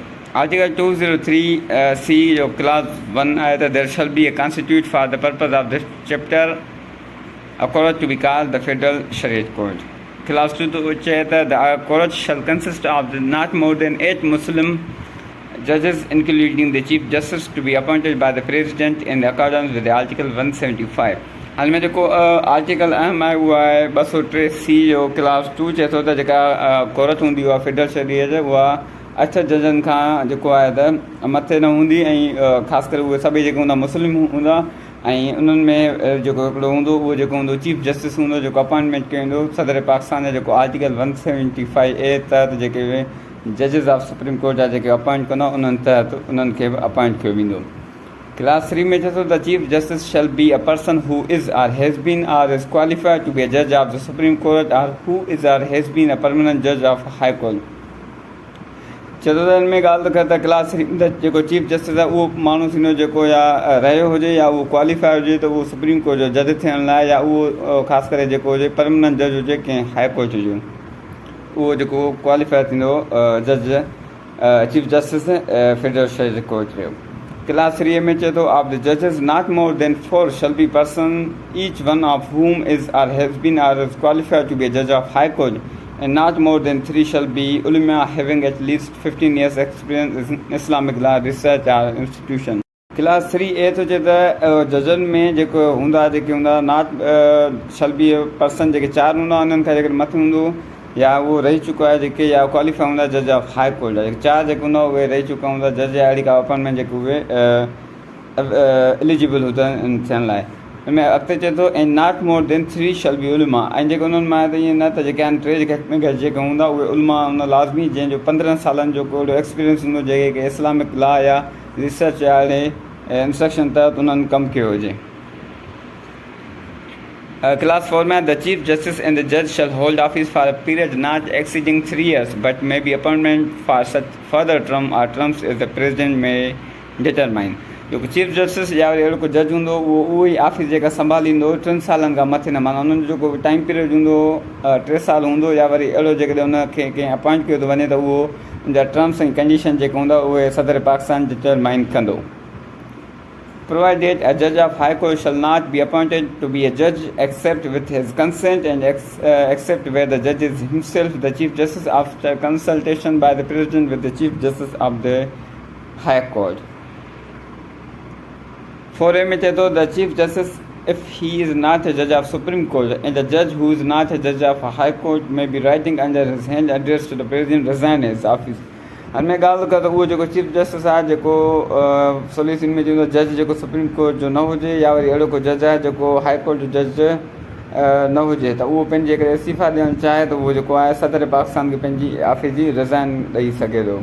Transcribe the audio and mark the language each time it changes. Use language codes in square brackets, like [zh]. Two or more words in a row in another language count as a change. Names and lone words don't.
[en] Article 203C, clause 1 है, there shall be a constitute for the purpose of this chapter a court to be called the Federal Shariat Code. Clause 2 which है, the court shall consist of not more than 8 Muslim judges including the Chief Justice to be appointed by the President in accordance with the Article 175. [sd] हाल में जेको आर्टिकल अहम आहे उहा आहे 203C जो क्लास 2 चए थो त जेका कोर्ट हूंदी उहा फेडरल शरीयत उहा 8 जजनि खां जेको आहे त मथे न हूंदी ऐं ख़ासि करे उहे सभई जेके हूंदा मुस्लिम हूंदा ऐं उन्हनि में जेको हिकिड़ो हूंदो उहो जेको हूंदो चीफ जस्टिस हूंदो जेको अपॉइंटमेंट कयो वेंदो सदर पाकिस्तान जो जेको आर्टिकल 175A तहत जेके जजिस ऑफ सुप्रीम कोर्ट जा जेके अपॉइंट कंदा उन्हनि तहत उन्हनि खे अपॉइंट कयो वेंदो। क्लास 3 में चए थो [en] the chief justice shall be a person who is or has been or is qualified to be a judge of the supreme court or who is or has been a permanent judge of high court. [sd] चतुर्थ में ॻाल्हि त करे त क्लास 3 में जेको चीफ जस्टिस आहे उहो माण्हू थींदो जेको या रहियो हुजे या उहो क्वालिफाइड हुजे त उहो सुप्रीम कोर्ट जो जज थियण लाइ या उहो ख़ासि करे जेको हुजे [en] permanent judge [sd] हुजे कंहिं हाई कोर्ट जो उहो जेको क्वालिफाइड थींदो जज चीफ जस्टिस फेडरल शरीयत कोर्ट जो। क्लास 3 में चए थो [en] of the judges not more than 4 shall be person each one of whom is or has been or is qualified to be a judge of high court and not more than 3 shall be ulama having at least 15 years experience in Islamic law research or institution. [sd] क्लास 3A तो चए त जजनि में जेको हूंदा जेके हूंदा [en] not shall be person [sd] जेके 4 हूंदा उन्हनि खां जेके मथे हूंदो या उहो रही चुको आहे जेके या क्वालिफाई हूंदा [en] judge of high court [sd] जा जेके 4 जेके हूंदा उहे रही चुका हूंदा जज या अहिड़ी का अपॉइंटमेंट जेके उहे एलिजिबल हूंदा थियण लाइ। हिनमें अॻिते चए थो ऐं [en] not more than 3 shall be ulama [sd] ऐं जेके उन्हनि मां त ईअं न त जेके आहिनि 3 जेके हूंदा उहे उलमा हूंदा लाज़मी जंहिंजो 15 सालनि जो को एक्सपीरियंस हूंदो जेके [en] Islamic law [sd] या रिसर्च या अहिड़े इंस्ट्रक्शन तहत उन्हनि कमु कयो हुजे। [en] Class 4 में the chief justice and the judge shall hold office for a period not exceeding 3 years but may be appointment for such further term or terms as the president may determine. [sd] जेको चीफ जस्टिस या वरी अहिड़ो को जज हूंदो उहो ई ऑफिस जेका संभालींदो 3 सालनि खां मथे न माना उन्हनि जो जेको [en] time period [sd] हूंदो 3 साल हूंदो या वरी अहिड़ो जेकॾहिं उनखे कंहिं अपॉइंट कयो थो वञे त उहो उनजा टर्म्स ऐं कंडीशन जेके हूंदा उहे सदर पाकिस्तान डिटरमाइन कंदो। [en] Provided a judge of high court shall not be appointed to be a judge except with his consent and except where the judge is himself the chief justice after consultation by the president with the chief justice of the high court. [sd] 4A में चए थो [en] the chief justice if he is not a judge of supreme court and the judge who is not a judge of a high court may be writing under his hand address to the president resign his office. [sd] हिन में ॻाल्हि करे त उहो जेको चीफ जस्टिस आहे जेको सोल्यूशन में चवंदो जज जेको सुप्रीम कोर्ट जो न हुजे या वरी अहिड़ो को जज आहे जेको हाई कोर्ट जो जज न हुजे त उहो पंहिंजे करे इस्तीफ़ा ॾियणु चाहे त उहो जेको आहे सदर पाकिस्तान खे पंहिंजी ऑफिस जी रिज़ाइन ॾेई सघे थो।